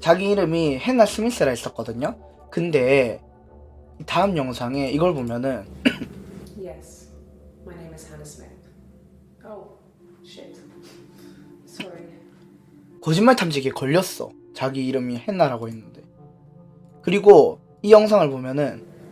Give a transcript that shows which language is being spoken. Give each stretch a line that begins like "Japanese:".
Korean: 자기 이름이 henna 스미스라 했었거든요. 근데 이 다음 영상에 이걸 보면은
English: Yes, my name is Hannah Smith. Oh, shit. Sorry.
Korean: 거짓말 탐지기에 걸렸어. 자기 이름이 henna라고 했는데. 그리고 이 영상을 보면은